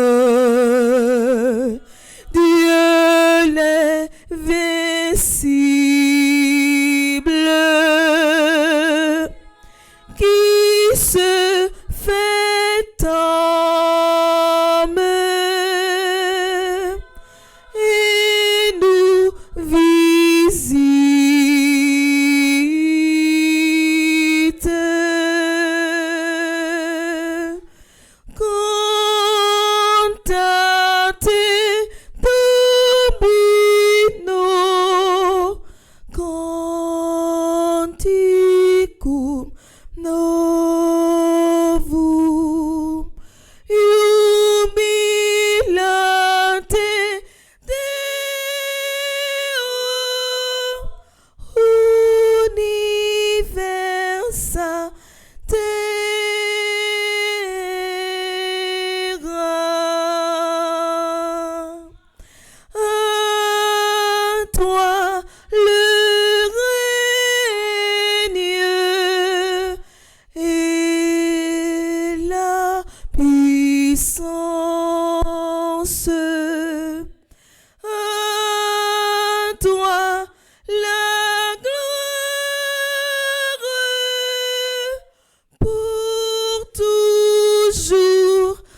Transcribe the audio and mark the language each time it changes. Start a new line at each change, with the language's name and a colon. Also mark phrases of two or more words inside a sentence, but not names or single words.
French: Dieu l'invincible, qui se fait homme et nous visite.
Latin: Cantate Domino, canticum novum jubilate Deo universa terra.
French: À toi le règne et la puissance. À toi la gloire pour toujours.